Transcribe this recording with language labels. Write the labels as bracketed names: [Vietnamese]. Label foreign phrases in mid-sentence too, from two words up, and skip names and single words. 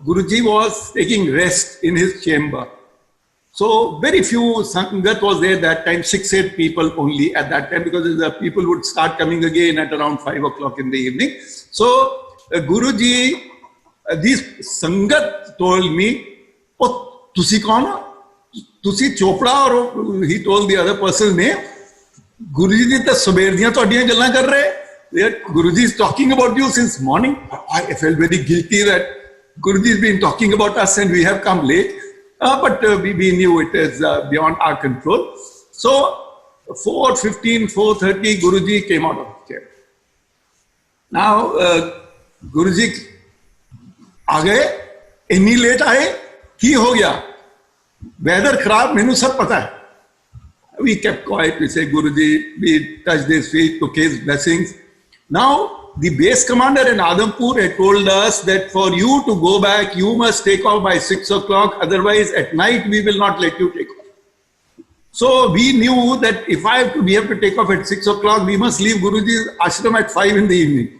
[English] Guruji was taking rest in his chamber. So very few Sangat was there that time, 6-8 people only at that time, because the people would start coming again at around 5 o'clock in the evening. So Guruji, this Sangat told me, [Punjabi] ਓ, ਤੁਸੀਂ ਕੌਣ ਹੋ? Tusi Chopra, [English] or he told the other person's name. [Punjabi] ਗੁਰੂਜੀ ਜੀ ਤਾਂ ਸਵੇਰ ਦੀਆਂ ਤੁਹਾਡੀਆਂ ਗੱਲਾਂ ਕਰ ਰਹੇ. [English] Guruji is talking about you since morning. I felt very guilty that Guruji has been talking about us and we have come late. But we knew it is beyond our control. So 4:15, 4:30, Guruji came out of the chair. [Punjabi] Now ਗੁਰੂਜੀ ਆ ਗਏ, ਇੰਨੀ ਲੇਟ ਆਏ, ਕੀ ਹੋ ਗਿਆ? ਵੈਦਰ ਖ਼ਰਾਬ, ਮੈਨੂੰ ਸਭ ਪਤਾ ਹੈ. [English] We kept quiet. We said, Guruji, we touched his feet, took his blessings. Now, the base commander in Adampur had told us that for you to go back, you must take off by 6 o'clock. Otherwise, at night, we will not let you take off. So we knew that if we have to take off at 6 o'clock, we must leave Guruji's ashram at 5 in the evening.